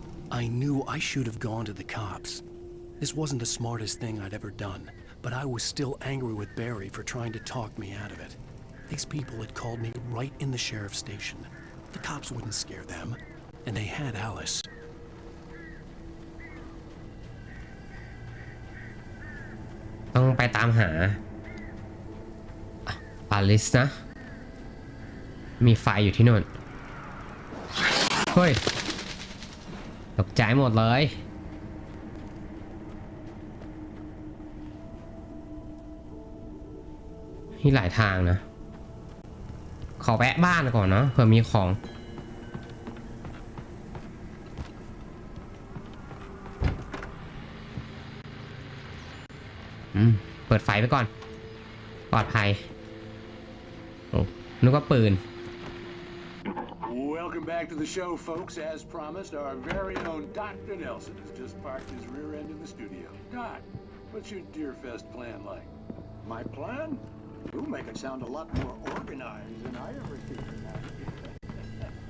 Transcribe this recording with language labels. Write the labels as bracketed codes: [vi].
[en] I knew I should have gone to the cops. This wasn't the smartest thing I'd ever done, but I was still angry with Barry for trying to talk me out of it. These people had called me right in the sheriff's station. The cops wouldn't scare them, and they had Alice. [th] ต้องไปตามหาอลิสนะมีไฟอยู่ที่นู่นเฮ้ยตกใจหมดเลยมีหลายทางนะขอแวะบ้านก่อนเนาะเผื่อมีของ เปิดไฟไปก่อนปลอดภัยโอ้นึกว่าปืน [en] Welcome back to the show, folks. As promised, our very own Dr. Nelson has just parked his rear end in the studio. Doc, what's your Deerfest plan like? My plan? You make it sound a lot more organized than I ever figured out.